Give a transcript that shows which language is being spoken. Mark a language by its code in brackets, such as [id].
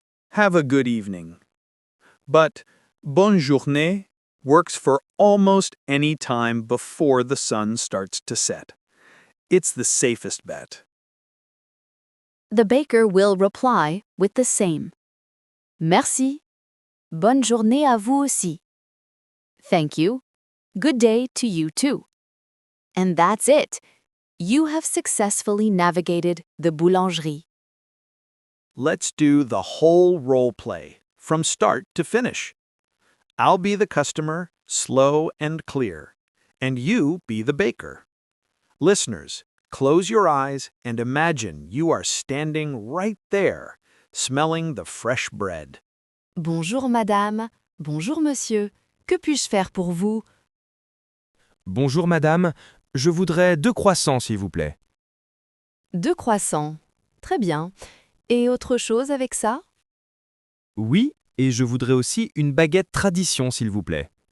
[en] Have a good evening. But bonne journée works for almost any time before the sun starts to set. It's the safest bet. The baker will reply with the same. [fr] Merci. Bonne journée à vous aussi. [en] Thank you. Good day to you too. And that's it. You have successfully navigated the Boulangerie. Let's do the whole role play, from start to finish. I'll be the customer, slow and clear, and you be the baker. Listeners, close your eyes and imagine you are standing right there, smelling the fresh bread. [fr] Bonjour Madame, bonjour Monsieur, que puis-je faire pour vous? Bonjour Madame, je voudrais 2 croissants s'il vous plaît. 2 croissants. Très bien. Et autre chose avec ça? Oui, et je voudrais aussi une baguette tradition s'il vous plaît.